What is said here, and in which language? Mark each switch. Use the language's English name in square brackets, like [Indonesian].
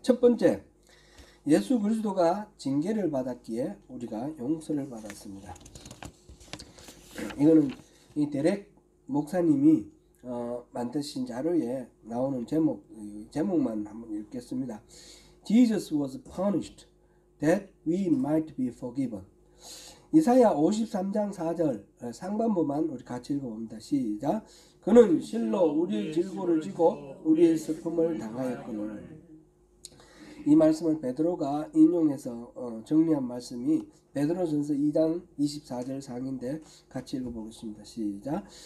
[Korean] 첫 번째, 예수 그리스도가 징계를 받았기에 우리가 용서를 받았습니다. 이거는 이 데렉 목사님이 만드신 자료에 나오는 제목만 한번 읽겠습니다. [English] Jesus was punished that we might be forgiven. [Korean] 이사야 53장 4절 상반부만 우리 같이 읽어봅니다. 시작. 그는 실로 우리의 질고를 지고 우리의 슬픔을 당하였거늘. 이 말씀을 베드로가 인용해서 정리한 말씀이 베드로전서 2장 24절 상인데 같이 읽어보겠습니다. 시작.